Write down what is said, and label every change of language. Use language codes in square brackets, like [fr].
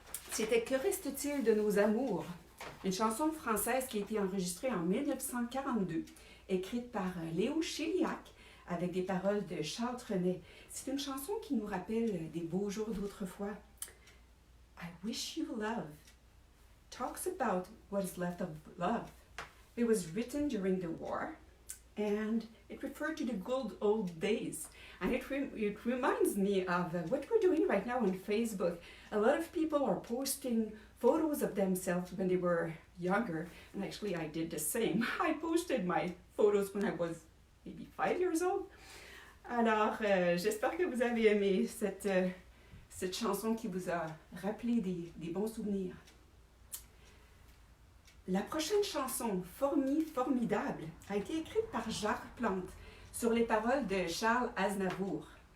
[fr] C'était Que reste-t-il de nos amours? Une chanson française qui a été enregistrée en 1942, écrite par Léo Chigliac avec des paroles de Charles Trenet. C'est une chanson qui nous rappelle des beaux jours d'autrefois. [en] I Wish You Love talks about what is left of love. It was written during the war and it referred to the good old days. And it reminds me of what we're doing right now on Facebook. A lot of people are posting photos of themselves when they were younger. And actually, I did the same. I posted my photos when I was maybe 5 years old. [fr] Alors, j'espère que vous avez aimé cette chanson qui vous a rappelé des bons souvenirs. La prochaine chanson, Formidable, a été écrite par Jacques Plante sur les paroles de Charles Aznavour.